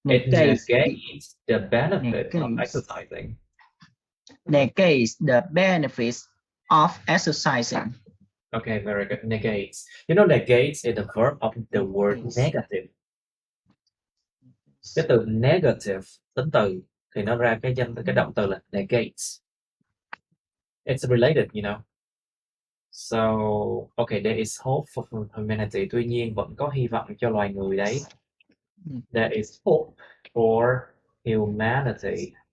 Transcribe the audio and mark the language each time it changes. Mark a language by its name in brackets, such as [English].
[English] the benefit of exercising. Negates the benefits of exercising. Okay, very good. Negates. You know, negates is the verb of the word negative. [Vietnamese] Cái từ negative, tính từ thì nó ra cái động từ là negates. [English] It's related, you know. So, okay, there is hope for humanity. [Vietnamese] Tuy nhiên vẫn có hy vọng cho loài người đấy. [English] There is hope for humanity.